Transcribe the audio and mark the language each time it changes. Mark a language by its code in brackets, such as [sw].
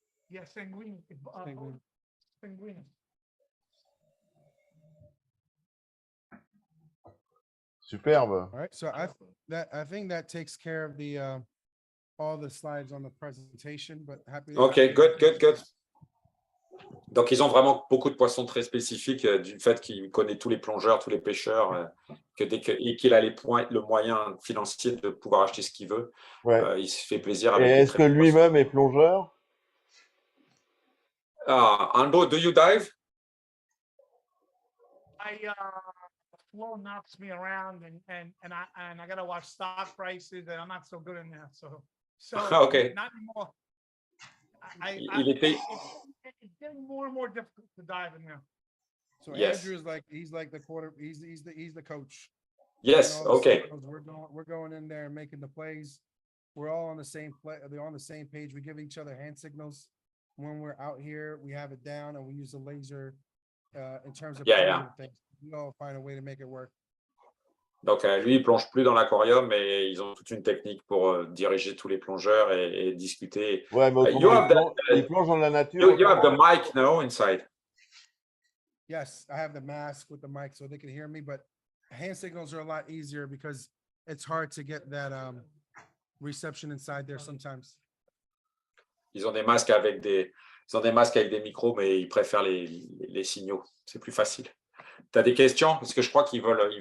[en] Yeah, sanguine. Sanguine. Sanguine. [fr] Superbe. [en] All right. So I think that takes care of the all the slides on the presentation, but happy. Ok, good. [fr] Donc, ils ont vraiment beaucoup de poissons très spécifiques du fait qu'il connaît tous les plongeurs, tous les pêcheurs, et qu'il a le moyen financier de pouvoir acheter ce qu'il veut. Ouais. Il se fait plaisir Et avec des est-ce très que bons poissons. lui-même est plongeur? [en] Andrew, do you dive? Flow knocks me around and I gotta watch stock prices and I'm not so good in that. So Okay. not anymore. It's getting more and more difficult to dive in there. So Yes. Andrew is like he's like the quarter. He's the coach. Yes. All the Okay. signals, we're going in there and making the plays. We're all on the same play. They're on the same page. We give each other hand signals when we're out here. We have it down and we use the laser in terms of Yeah. things. We all find a way to make it work. [fr] Donc, lui, il plonge plus dans l'aquarium, mais ils ont toute une technique pour diriger tous les plongeurs et discuter. Ouais, mais autrement, il plonge dans la nature. [en] You have the mic now inside. Yes, I have the mask with the mic so they can hear me, but hand signals are a lot easier because it's hard to get that reception inside there sometimes. [fr] Ils ont des masques avec des micros, mais ils préfèrent les signaux. C'est plus facile. Tu as des questions? Parce que je crois qu'ils veulent